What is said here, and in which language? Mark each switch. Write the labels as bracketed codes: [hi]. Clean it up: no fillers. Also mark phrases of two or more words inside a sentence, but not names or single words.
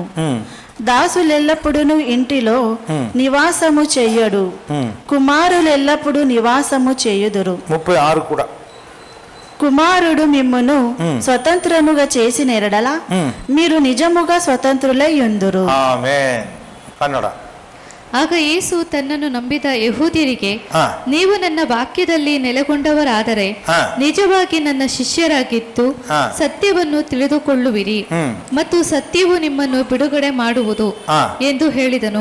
[te] దాసులెల్లప్పుడూ ఇంటిలో నివాసము చెయ్యడు, కుమారులెల్లప్పుడూ నివాసము చేయుదురు. 36 కూడా. కుమారుడు మిమ్మును స్వతంత్రముగా చేసిన ఎడల మీరు నిజముగా స్వతంత్రులై యుందురు. [kn] ಆಮೆನ್. ಕನ್ನಡ. ಆಗ ಯೇಸು ತನ್ನನ್ನು ನಂಬಿದ ಯೆಹೂದ್ಯರಿಗೆ, ನೀವು ನನ್ನ ವಾಕ್ಯದಲ್ಲಿ ನೆಲೆಗೊಂಡವರಾದರೆ ನಿಜವಾಗಿ ನನ್ನ ಶಿಷ್ಯರಾಗಿದ್ದು ಸತ್ಯವನ್ನು ತಿಳಿದುಕೊಳ್ಳುವಿರಿ, ಮತ್ತು ಸತ್ಯವು ನಿಮ್ಮನ್ನು ಬಿಡುಗಡೆ ಮಾಡುವುದು ಎಂದು ಹೇಳಿದನು.